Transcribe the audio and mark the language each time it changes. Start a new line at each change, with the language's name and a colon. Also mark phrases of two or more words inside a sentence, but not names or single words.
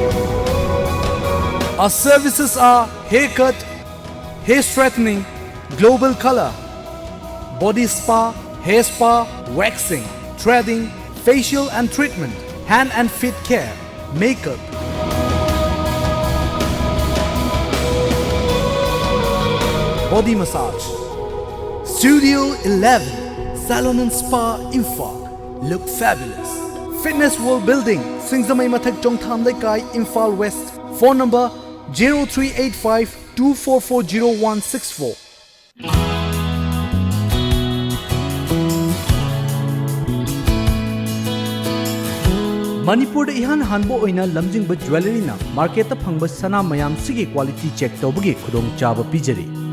English: Our services are haircut, hair straightening, global color, body spa, hair spa, waxing, threading, facial and treatment, hand and feet care, makeup. Body massage. Studio 11, Salon and Spa Imphal. Look fabulous. Fitness World Building, Singzamai Mathak Chongtham Lekai, Imphal West. Phone number 0385 2440164.
Manipuri: Manipur ihan hanbo oina lamjingba jewelry na market ta phangba sana mayam sigi
English: quality check
Manipuri: tawbagi khudong chaba pijari.